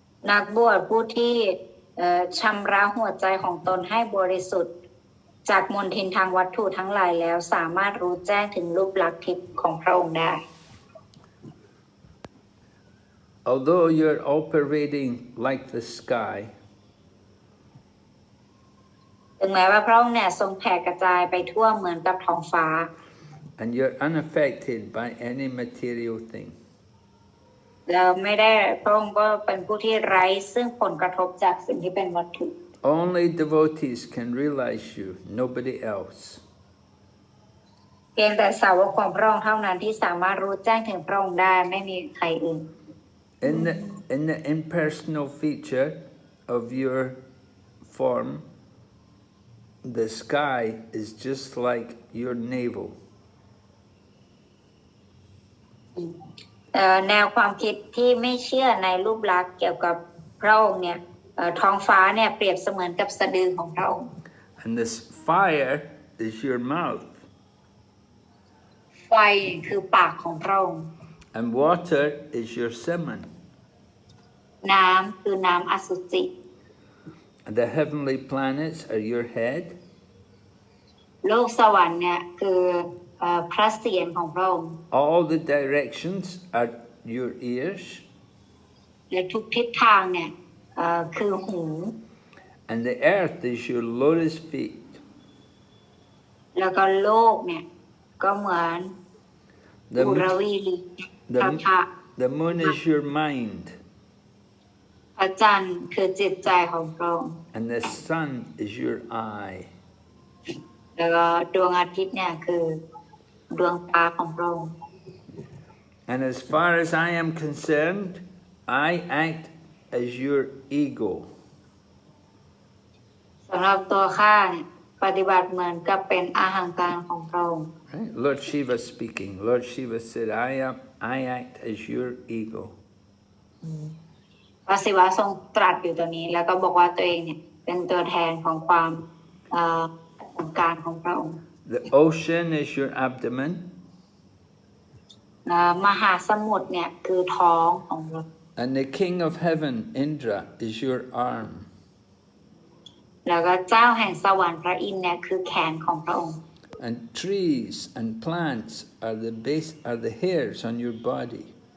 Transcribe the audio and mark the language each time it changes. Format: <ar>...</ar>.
<th>นักบวชผู้ที่ชำระหัวใจของตนให้บริสุทธิ์จากมลทินทางวัตถุทั้งหลายแล้วสามารถรู้แจ้งถึงรูปลักษณ์ทิพย์ของพระองค์ได้</th> <en>Although you're all pervading like the sky,</en> <th>ถึงแม้ว่าพระองค์เนี่ยทรงแผ่กระจายไปทั่วเหมือนกับท้องฟ้า</th> <en>and you're unaffected by any material thing.</en> <th>เราไม่ได้พระองค์ก็เป็นผู้ที่ไร้ซึ่งผลกระทบจากสิ่งที่เป็นวัตถุ</th> <en>Only devotees can realize you, nobody else.</en> <th>เพียงแต่สาวกของพระองค์เท่านั้นที่สามารถรู้แจ้งถึงพระองค์ได้ไม่มีใครอื่น</th> <en>In the impersonal feature of your form, the sky is just like your navel.</en> <th>แนวความคิดที่ไม่เชื่อในรูปลักษณ์เกี่ยวกับพระองค์เนี่ยท้องฟ้าเนี่ยเปรียบเสมือนกับสะดือของพระองค์</th> <en>And this fire is your mouth.</en> <th>ไฟคือปากของพระองค์</th> <en>And water is your semen.</en> <th>น้ำคือน้ำอสุจิ</th> <en>And the heavenly planets are your head.</en> <th>โลกสวรรค์เนี่ยคือพระเศียรของพระองค์</th> <en>All the directions are your ears.</en> <th>และทุกทิศทางเนี่ยคือหู</th> <en>And the earth is your lotus feet.</en> <th>แล้วก็โลกเนี่ยก็เหมือนอุรวีลีพระ</th> <en>The moon is your mind.</en> <th>พระจันทร์คือจิตใจของพระองค์</th> <en>And the sun is your eye.</en> <th>แล้วก็ดวงอาทิตย์เนี่ยคือดวงตาของพระองค์</th> <en>And as far as I am concerned, I act as your ego.</en> <th>สำหรับตัวข้าเนี่ยปฏิบัติเหมือนกับเป็นอาหังการของพระองค์</th> <en>Right? Lord Shiva speaking. Lord Shiva said, I act as your ego.</en> <th>พระศิวะทรงตรัสอยู่ตัวนี้แล้วก็บอกว่าตัวเองเนี่ยเป็นตัวแทนของความองค์การของพระองค์</th> <en>The ocean is your abdomen.</en> <th>มหาสมุทรเนี่ยคือท้องของเรา</th> <en>And the king of heaven, Indra, is your arm.</en> <th>แล้วก็เจ้าแห่งสวรรค์พระอินทร์เนี่ยคือแขนของพระองค์</th> <en>And trees and plants are the hairs on your body.</en>